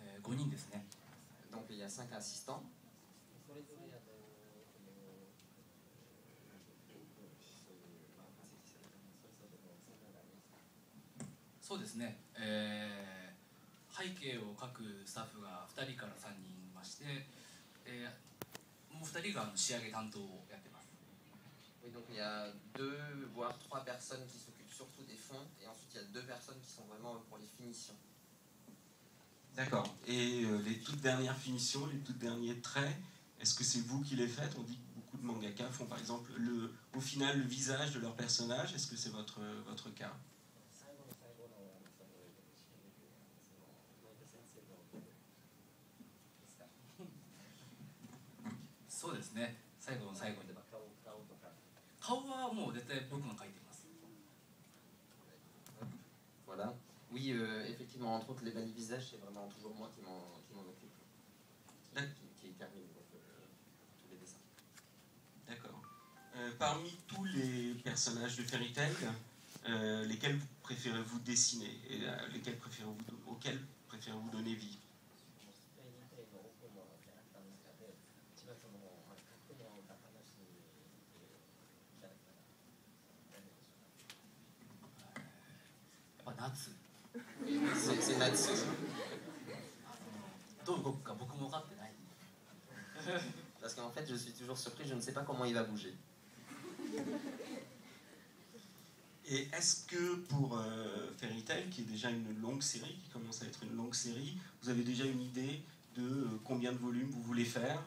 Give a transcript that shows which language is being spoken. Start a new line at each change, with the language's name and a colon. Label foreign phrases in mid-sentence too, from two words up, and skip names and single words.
Japanese: 5 人ですね。
French: Donc il y a 5 assistants.
Japanese: そうですね、背景を描くスタッフが2人から3人いまして、もう2人が仕上げ担当をやってます。
French: Oui, donc il y a 2 voire 3 personnes qui s'occupent surtout des fonds, et ensuite il y a 2 personnes qui sont vraiment pour les finitions. D'accord. Et les toutes dernières finitions, les toutes derniers traits, est-ce que c'est vous qui les faites? On dit que beaucoup de mangaka font par exemple au final le visage de leur personnage. Est-ce que c'est votre cas?
Japanese: そうですね、最後の最後に顔はもう絶対僕が描いてます。
French: Voilà. Oui, effectivement, entre autres les balises visages, c'est vraiment toujours moi qui m'en occupe, qui termine tous les dessins. D'accord. Parmi tous les personnages de Fairy Tail, lesquels préférez-vous dessiner et auxquels préférez-vous donner vie? C'est Natsu.
Japanese: どう動くか僕も分かってない。
French: Parce qu'en fait, je suis toujours surpris, je ne sais pas comment il va bouger. Et est-ce que pour Fairy Tail, qui est déjà une longue série, qui commence à être une longue série, vous avez déjà une idée de combien de volumes vous voulez faire?